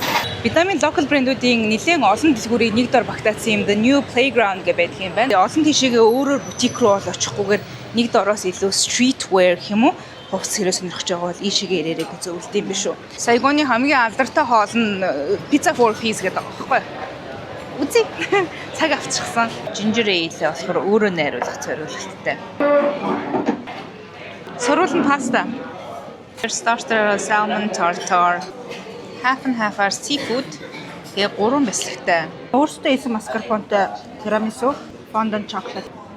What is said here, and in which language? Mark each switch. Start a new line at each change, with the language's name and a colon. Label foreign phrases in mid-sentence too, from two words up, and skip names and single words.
Mongolian: Вьетнамын локал брэндүүдийн нэлээд олон дэлгүүрийг нэг дор багтаацсан юм The New Playground гэдэг байдаг юм байна. Олон тийшээгээ өөрөөр бутик руу бол очихгүйгээр нэг дороос илүү streetwear гэх юм уу? Хувцс хэрэг сонирхож байгаа бол ийшээгээ ирээрэй гэж зөвлөд юм биш үү. Сайгоны хамгийн алдартай хоол нь pizza for peace гэдэг байгаа байхгүй юу? Үзье. Цаг авчихсан.
English: Ginger ale
Mongolian: болохоор өөрөө найруулах зориулалттай. Сурвалж паста.
English: Starter salmon tartare. Half and half-
Mongolian: аар
English: seafood.
Mongolian: Тэгээ 3 бясалгатай. Өөртөө исэн маскарпоне тирамису,
English: fondant chocolate.